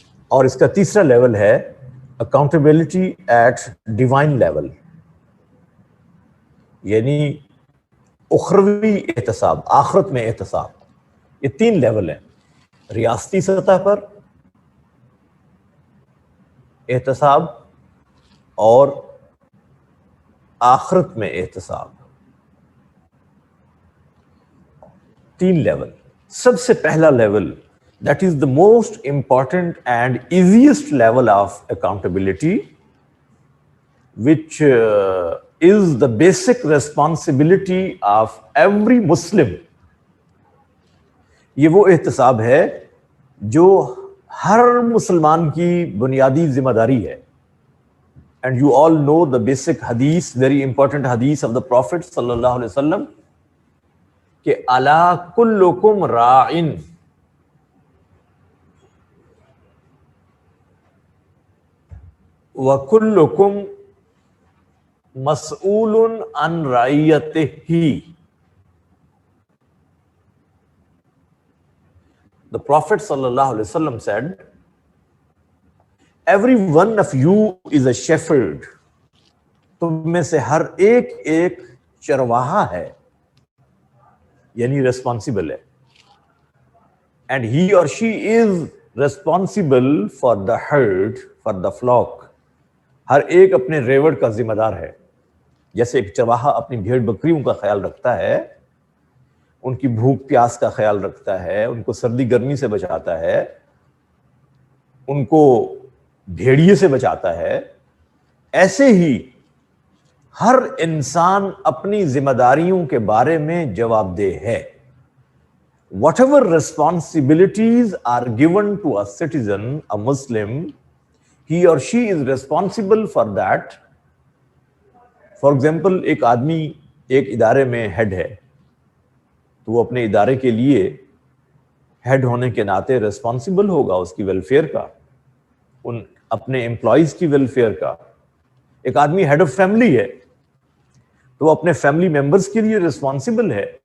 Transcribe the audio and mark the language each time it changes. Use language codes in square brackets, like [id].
[ur] اور اس کا تیسرا لیول ہے اکاؤنٹیبلٹی ایٹ ڈیوائن لیول, یعنی اخروی احتساب, آخرت میں احتساب. یہ 3 لیول ہیں, ریاستی سطح پر احتساب اور آخرت میں احتساب. 3 لیول. سب سے پہلا level, [en] that is the most important and easiest level of accountability, which is the basic responsibility of every Muslim. [ur] یہ وہ احتساب ہے جو ہر مسلمان کی بنیادی ذمہ داری ہے. [en] And you all know the basic hadith, very important hadith of the Prophet sallallahu alaihi wasallam, [ur] کہ [ar] الا کلکم راعٍ وَكُلُّكُمْ مَسْئُولٌ عَنْ رَعِيَّتِهِ. [en] The Prophet sallallahu alaihi wasallam said, every one of you is a shepherd. [ur] تم میں سے ہر ایک چرواہا ہے, یعنی ریسپانسبل ہے. [en] And he or she is responsible for the herd, for the flock. [ur] ہر ایک اپنے ریوڑ کا ذمہ دار ہے. جیسے ایک چرواہا اپنی بھیڑ بکریوں کا خیال رکھتا ہے, ان کی بھوک پیاس کا خیال رکھتا ہے, ان کو سردی گرمی سے بچاتا ہے, ان کو بھیڑیے سے بچاتا ہے, ایسے ہی ہر انسان اپنی ذمہ داریوں کے بارے میں جواب دہ ہے. [en] Whatever responsibilities are given to a citizen, a Muslim, he or she is responsible for that. For example, [ur] ایک آدمی ایک ادارے میں ہیڈ ہے, تو وہ اپنے ادارے کے لیے ہیڈ ہونے کے ناطے ریسپانسبل ہوگا اس کی ویلفیئر کا, ان اپنے امپلائیز کی ویلفیئر کا. ایک آدمی ہیڈ آف فیملی ہے تو وہ اپنے فیملی ممبرز کے لیے ریسپانسبل ہے.